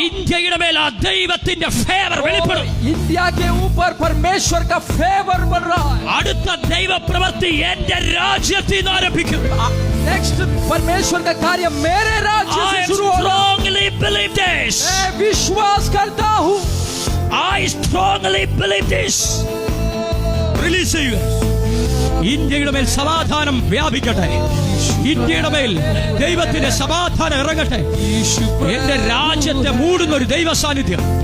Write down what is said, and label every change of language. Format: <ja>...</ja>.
<ml>ഇന്ത്യയുടെ മേൽ ആ ദൈവത്തിന്റെ ഫേവർ വെളിപ്പെടും.</ml> <hi>इंडिया के ऊपर परमेश्वर का फेवर बन रहा है.</hi> <ml>അടുത്ത ദൈവ പ്രവൃത്തി എന്റെ രാജ്യത്തിൽ നിന്ന് ആരംഭിക്കും.</ml> <hi>नेक्स्ट परमेश्वर का कार्य मेरे राज्य</hi> <en>I</en> <hi>से शुरू होगा.</hi> <en>strongly believe this.</en> <hi>मैं विश्वास करता हूँ.</hi> <en>I strongly believe this.</en> <ml>Release ചെയ്യുക. ഇന്ത്യയുടെ മേൽ സമാധാനം വ്യാപിക്കട്ടെ. ഇന്ത്യയുടെ മേൽ ദൈവത്തിന്റെ സമാധാനം ഇറങ്ങട്ടെ. എന്റെ രാജ്യത്തെ മൂടുന്ന ഒരു ദൈവ സാന്നിധ്യം.</ml>